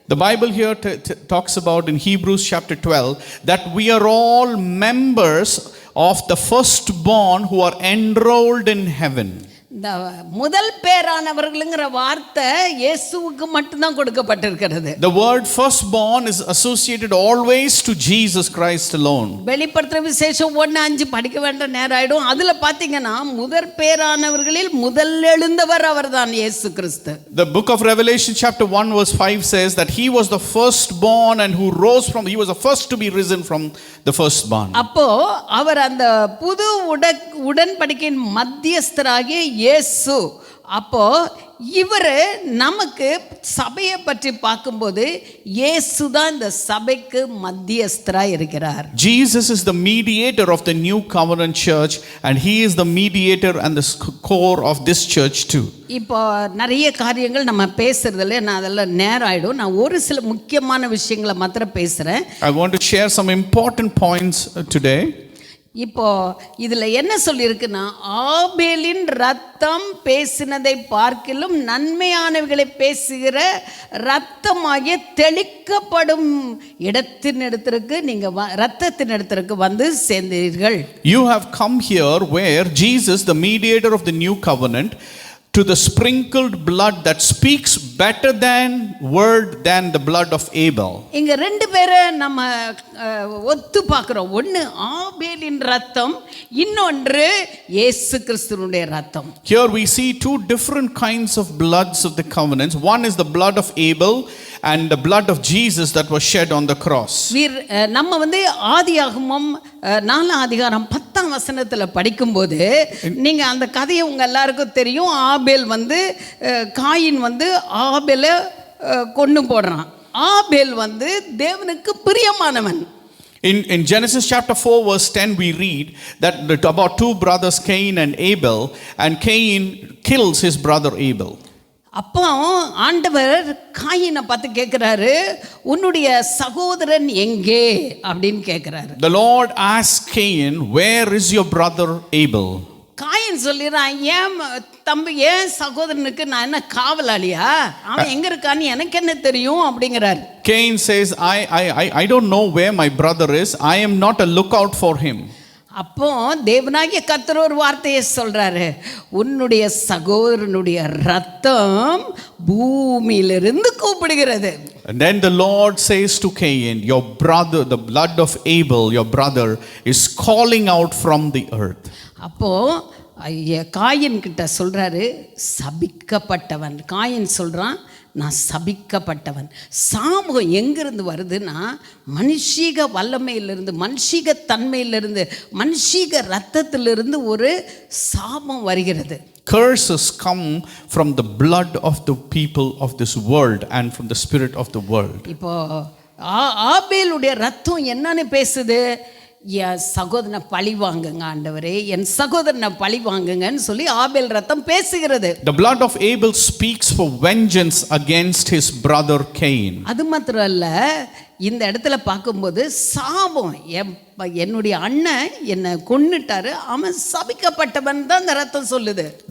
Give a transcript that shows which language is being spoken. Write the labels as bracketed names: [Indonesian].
[English] The Bible here talks about in Hebrews chapter 12 that we are all members of the firstborn who are enrolled in heaven. [Tamil] இந்த முதல் பேரானவர்கள்ங்கிற வார்த்தை இயேசுவுக்கு மட்டும்தான் கொடுக்கப்பட்டிருக்கிறது. [English] The word firstborn is associated always to Jesus Christ alone. [Tamil] வெளிப்படுத்தின விசேஷம் 1:5 படிக்க வேண்டிய நேரம் ஆயிடும். அதுல பாத்தீங்கன்னா முதற் பேரானவர்களில் முதல் எழுந்தவர் அவர்தான் இயேசு கிறிஸ்து. [English] The book of Revelation chapter 1 verse 5 says that he was the firstborn and who rose from, he was the first to be risen from the firstborn. [Tamil] அப்போ அவர் அந்த புது உடன்படிக்கையின் மத்தியஸ்தராகிய இயேசு. அப்போ இவர் நமக்கு சபையை பற்றி பார்க்கும்போது இயேசு தான் இந்த சபைக்கு மத்தியஸ்தராக இருக்கிறார். [English] Jesus is the mediator of the new covenant church and he is the mediator and the core of this church too. [Tamil] இப்போ நிறைய காரியங்கள் நம்ம பேசுறதுல நான் அதெல்லாம் நேரம் ஆயிடும். நான் ஒரு சில முக்கியமான விஷயங்களை மாத்திரம் பேசுறேன். [English] I want to share some important points today. [Tamil] இப்போ இதுல என்ன சொல்லியிருக்குன்னா, ஆபேலின் ரத்தம் பேசினதை பார்க்கிலும் நன்மையானவைகளை பேசுகிற ரத்தமாகிய தெளிக்கப்படும் இடத்திற்கு நீங்க ரத்தத்தினிடத்திற்கு வந்து சேர்ந்தீர்கள். [English] You have come here where Jesus, the mediator of the new covenant, to the sprinkled blood that speaks better than the blood of Abel. [Tamil] இங்க ரெண்டு பேரை நம்ம ஒத்து பார்க்கிறோம். ஒன்னு ஆபேலின் ரத்தம், இன்னொன்று இயேசு கிறிஸ்துவினுடைய ரத்தம். [English] Here we see two different kinds of bloods of the covenants. One is the blood of Abel and the blood of Jesus that was shed on the cross. [Tamil] நம்ம வந்து ஆதியாகமம் 4 அதிகாரம் 10ஆம் வசனத்துல படிக்கும்போது நீங்க அந்த கதையை உங்க எல்லாருக்கும் தெரியும். ஆபேல் வந்து காயின் வந்து ஆபேலை கொன்னு போடுறான். ஆபேல் வந்து தேவனுக்கு பிரியமானவன். [English] In Genesis chapter 4 verse 10 we read that about two brothers Cain and Abel, and Cain kills his brother Abel. [Tamil] அப்போ ஆண்டவர் காயினை பார்த்து கேட்குறாரு, உன்னுடைய சகோதரன் எங்கே அப்படின்னு கேட்குறாரு. [English] The Lord asked Cain, where is your brother Abel? [Tamil] Coin சொல்லிடுறான், ஏன் தம்பி, ஏன் சகோதரனுக்கு நான் என்ன காவலாளியா, அவன் எங்க இருக்கான்னு எனக்கு என்ன தெரியும் அப்படிங்கிறாரு. [English] Cain says, I don't know where my brother is. I am not a lookout for him. [Tamil] அப்போ தேவனாகிய கர்த்தர் ஒரு வார்த்தையை சொல்றாரு, உன்னுடைய சகோதரனுடைய ரத்தம் பூமியிலிருந்து கூப்பிடுகிறது. [English] And then the Lord says to Cain, your brother, the blood of Abel, your brother, is calling out from the earth. [Tamil] அப்போ காயின் கிட்ட சொல்றாரு, சபிக்கப்பட்டவன். காயின் சொல்றான், நான் சபிக்கப்பட்டவன். சாபம் எங்கிருந்து வருதுன்னா, மனுஷீக வல்லமையிலிருந்து, மனுஷீக தன்மையிலிருந்து, மனுஷீக ரத்தத்திலிருந்து ஒரு சாபம் வருகிறது. [English] Curses come from the blood of the people of this world and from the spirit of the world. [Tamil] இப்போ ஆபேலுடைய ரத்தம் என்னன்னு பேசுது, என் சகோதரனை பழி வாங்குங்க ஆண்டவரே, என் சகோதரனை பழி வாங்குங்கன்னு சொல்லி ஆபேல் ரத்தம் பேசுகிறது. [English] The blood of Abel speaks for vengeance against his brother Cain. [Tamil] அது மாத்திரம் அல்ல, இந்த இடத்துல பார்க்கும்போது சாபம், என்னுடைய அண்ணன் என்னை கொன்னுட்டாரு, அவன் சபிக்கப்பட்டவன் தான் இந்த ரத்தம் சொல்லுது.